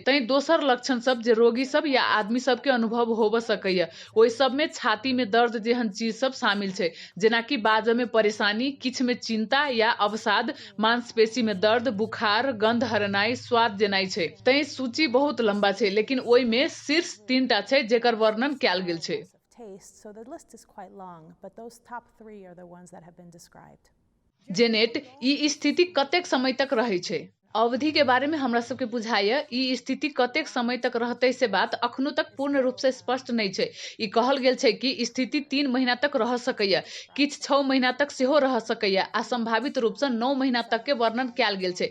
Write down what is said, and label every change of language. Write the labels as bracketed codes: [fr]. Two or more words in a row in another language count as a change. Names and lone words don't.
[mai] तई दोसर लक्षण सब जे रोगी सब या आदमी सब के अनुभव होब सकैये ओइ सब में छाती में दर्द जेहन चीज सब शामिल छै, जेना कि बाजै में परेशानी, किछ में चिंता या अवसाद, मांसपेशी में दर्द, बुखार, गंध हरनाई, स्वाद जेनाई छै। तई सूची बहुत लंबा छै लेकिन ओइ में शीर्ष 3टा छै जेकर वर्णन कैल गेल छै। [en] So the list is quite long, but those top 3 are the ones that have been described. [mai] जेनेट ई स्थिति कतेक समय तक रहे छै? अवधि के बारे में हमरा सबके बुझाइए ई स्थिति कतेक समय तक रहते से बात अखनो तक पूर्ण रूप से स्पष्ट नहीं छै। ई कहल गेल छै कि स्थिति 3 महीना तक रह सकैये, किछ 6 महीना तक सेहो रह सकैये आ संभावित रूप से 9 महीना तक के वर्णन कैल गेल छै।